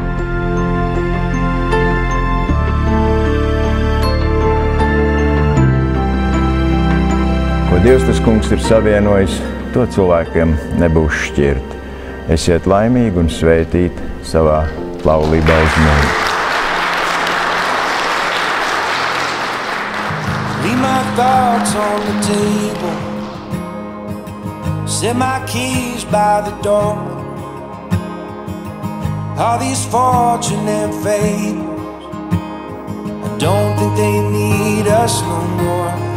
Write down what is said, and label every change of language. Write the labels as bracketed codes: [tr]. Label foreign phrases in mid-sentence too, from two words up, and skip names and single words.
[lv] Ko Dievs tas kungs ir savienojis, to cilvēkiem nebūs šķirt. Esiet laimīgi un svētīti savā laulībā uz mūžu. [en] Leave my thoughts on the table, set my keys by the door. All these fortune and fables, I don't think they need us no more.